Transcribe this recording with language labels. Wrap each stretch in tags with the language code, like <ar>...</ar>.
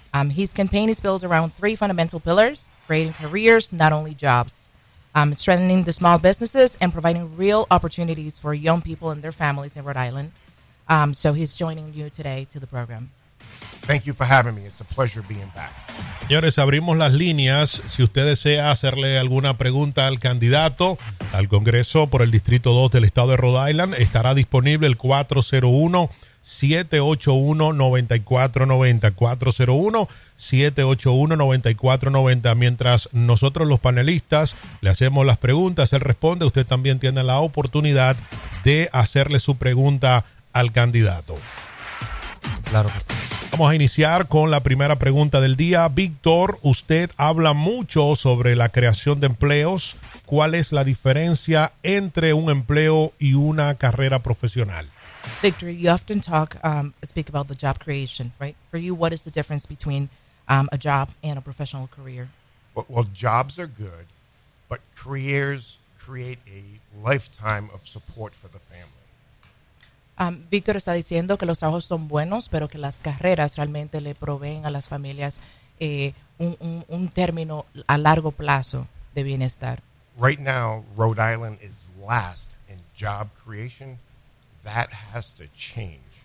<en>His campaign is built around three fundamental pillars: creating careers, not only jobs, strengthening the small businesses, and providing real opportunities for young people and their families in Rhode Island. So he's joining you today to the program. Thank you for having me. It's a pleasure being back.</en> <es>Señores, abrimos las líneas. Si usted desea hacerle alguna pregunta al candidato al Congreso por el Distrito 2 del Estado de Rhode Island, estará disponible el 401-781-9490. 401-781-9490. Mientras nosotros los panelistas le hacemos las preguntas, él responde. Usted también tiene la oportunidad de hacerle su pregunta al candidato. Claro. Vamos a iniciar con la primera pregunta del día. Víctor, usted habla mucho sobre la creación de empleos. ¿Cuál es la diferencia entre un empleo y una carrera profesional?</es> <en>Victor, you often speak about the job creation, right? For you, what is the difference between a job and a professional career? Well, jobs are good, but careers create a lifetime of support for the family.</en> <es>Víctor está diciendo que los trabajos son buenos, pero que las carreras realmente le proveen a las familias un término a largo plazo de bienestar.</es> <en>Right now, Rhode Island is last in job creation. That has to change.</en>